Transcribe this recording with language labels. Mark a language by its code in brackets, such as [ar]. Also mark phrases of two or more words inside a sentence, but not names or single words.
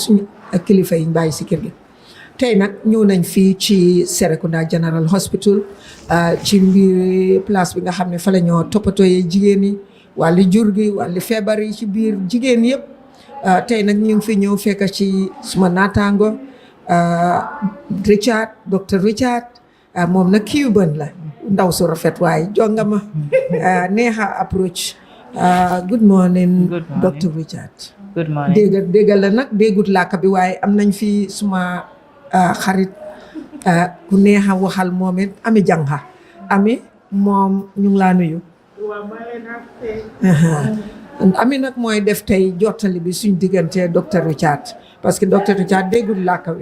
[wo] suñ ak kilifa yi ñu bàyyi si kër gi tey nag ñëw nañ fii ci Serekunda General Hospital ci mbir place bi nga xam ne fa la ñoo toppatooyee jigéen yi wàllu jur gi wàllu feebar yi ci biir jigéen yëpp tey nag ñu ngi fi ñëw fekk ci suma naataango Richard docteur Richard moom nag Cuban la ndaw su rafet waaye jongama neexa [en] approach good morning [wo] docteur Richard [en] good morning [wo] déggal la nag déggut làkk bi waaye am nañ fi suma xarit ku neexa waxal moom it Ami Jangha Ami moom ñu ngi laa nuyu Ami nag mooy def tey jottali bi suñ diggante docteur Richard [fr] parce que [wo] docteur Richard déggut làkk wi